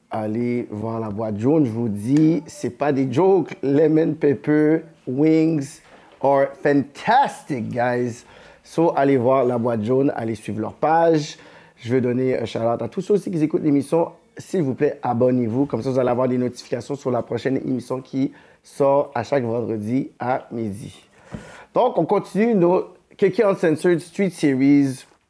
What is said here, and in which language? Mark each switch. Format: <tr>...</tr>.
<fr>Allez voir la boîte jaune. Je vous dis, c'est pas des jokes.</fr> <en>Lemon pepper wings are fantastic, guys.</en> <fr>So, allez voir la boîte jaune. Allez suivre leur page. Je veux donner un shout-out à tous ceux aussi qui écoutent l'émission. S'il vous plaît, abonnez-vous. Comme ça, vous allez avoir des notifications sur la prochaine émission qui sort à chaque vendredi à midi. Donc, on continue nos Kéké Uncensored Street Series.</fr>